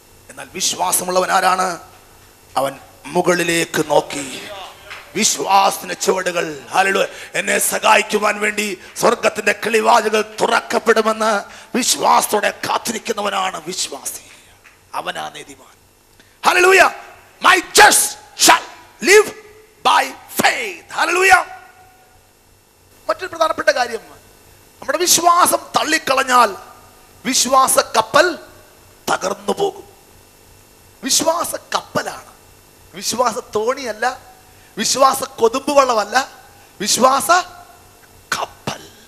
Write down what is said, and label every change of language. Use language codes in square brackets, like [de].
[ml] എന്നാൽ വിശ്വാസമുള്ളവൻ ആരാണ്? അവൻ മുകളിലേക്ക് നോക്കി വിശ്വാസത്തിന്റെ ചുവടുകൾ, ഹല്ലേലൂയ, എന്നെ സഹായിക്കുവാൻ വേണ്ടി സ്വർഗത്തിന്റെ കിളിവാതിലുകൾ തുറക്കപ്പെടുമെന്ന് വിശ്വാസത്തോടെ കാത്തിരിക്കുന്നവനാണ് വിശ്വാസി. അവനാ നീതിമാൻ. Hallelujah. [en] My just shall live by faith. [ml] Hallelujah. മറ്റൊരു പ്രധാനപ്പെട്ട കാര്യം, നമ്മുടെ വിശ്വാസം തള്ളിക്കളഞ്ഞാൽ വിശ്വാസ കപ്പൽ തകർന്നു പോകും. വിശ്വാസ കപ്പലാണ്, വിശ്വാസ തോണിയല്ല, വിശ്വാസ കൊതുമ്പ് വള്ളമല്ല, വിശ്വാസ കപ്പൽ.